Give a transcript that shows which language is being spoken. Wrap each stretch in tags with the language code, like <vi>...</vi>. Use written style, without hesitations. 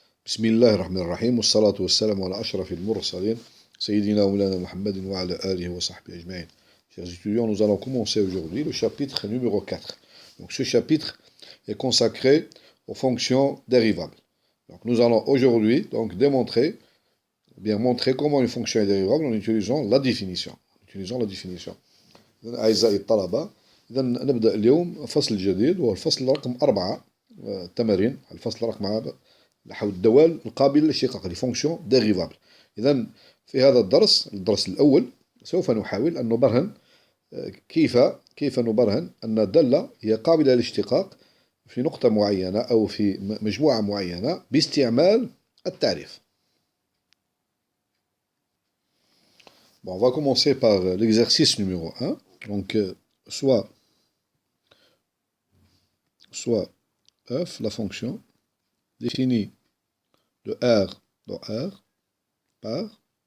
<ar>بسم الله الرحمن الرحيم والصلاة والسلام على أشرف المرسلين سيدنا ومولانا محمد وعلى آله وصحبه أجمعين.</ar> <fr>Chers étudiants, nous allons commencer aujourd'hui le chapitre numéro 4. Donc ce chapitre est consacré aux fonctions dérivables. Donc nous allons aujourd'hui démontrer, bien montrer comment une fonction est dérivable en utilisant la définition.</fr> <ar>أعزائي الطلبة، إذا نبدأ اليوم فصل جديد وهو الفصل رقم 4 تمارين الفصل رقم نحو الدوال القابلة للاشتقاق les fonctions dérivables. إذا في هذا الدرس الأول سوف نحاول أن نبرهن كيف نبرهن أن الدالة هي قابلة للاشتقاق في نقطة معينة أو في مجموعة معينة باستعمال التعريف.</ar> <fr>Bon, on va commencer par l'exercice numéro 1. Donc, soit f, la fonction, définie de R dans R par.</fr>